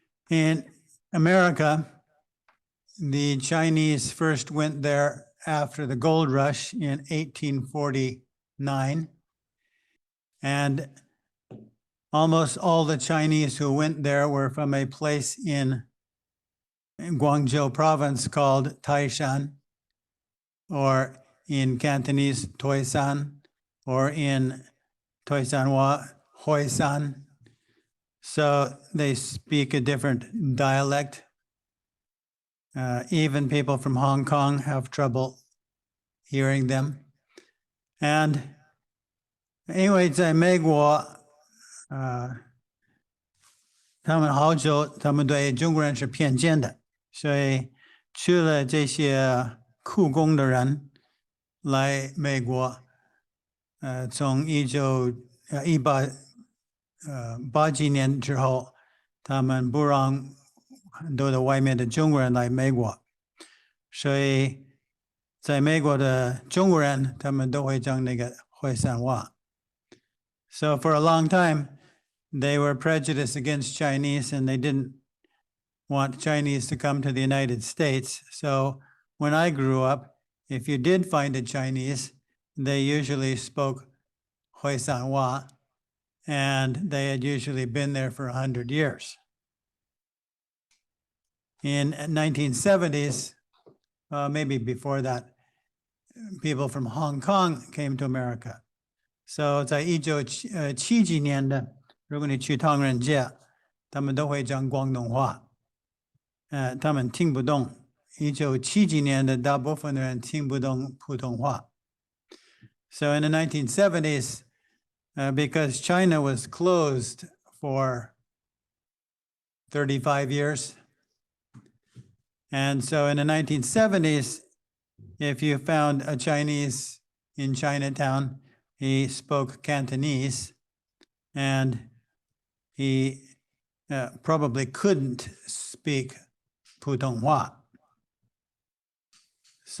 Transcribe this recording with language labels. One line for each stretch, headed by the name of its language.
English: In America, the Chinese first went there after the gold rush in 1849, and almost all the Chinese who went there were from a place in Guangzhou province called Taishan, or in Cantonese, Toisan, or in Toisanhua, Hoisan. So they speak a different dialect. Even people from Hong Kong have trouble hearing them. And anyway,
Chinese: 在美国，他们好久，他们对中国人是偏见的，所以去了这些苦工的人来美国，从1880几年之后，他们不让很多的外面的中国人来美国，所以在美国的中国人他们都会讲那个会山话。
English: So for a long time, they were prejudiced against Chinese, and they didn't want Chinese to come to the United States. So when I grew up, if you did find a Chinese, they usually spoke Huisanhua, and they had usually been there for 100 years. In 1970s, maybe before that, people from Hong Kong came to America.
Chinese: So 在1970几年的，如果你去唐人街，他们都会讲广东话，他们听不懂。 1970几年的大部分的人听不懂普通话。
English: So in the 1970s, because China was closed for 35 years, and so in the 1970s, if you found a Chinese in Chinatown, he spoke Cantonese, and he probably couldn't speak Putonghua. So